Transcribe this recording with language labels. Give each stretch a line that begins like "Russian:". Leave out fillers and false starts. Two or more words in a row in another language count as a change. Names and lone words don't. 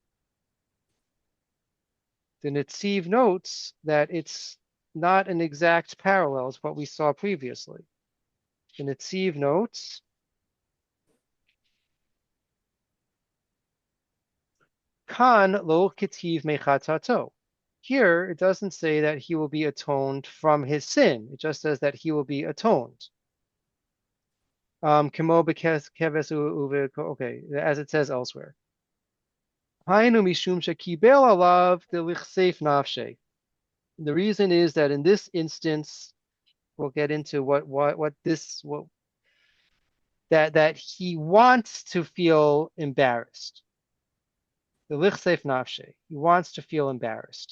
English: The Netziv notes that it's not an exact parallel to what we saw previously. The Netziv notes,
Hebrew: Kan lo ketiv mechatato.
English: Here, it doesn't say that he will be atoned from his sin. It just says that he will be atoned. Okay, as it says elsewhere.
Hebrew: Hainu mishum shekibel alav delichseif nafshe.
English: The reason is that in this instance, we'll get into that he wants to feel embarrassed.
Hebrew: The lichseif nafshe.
English: He wants to feel embarrassed.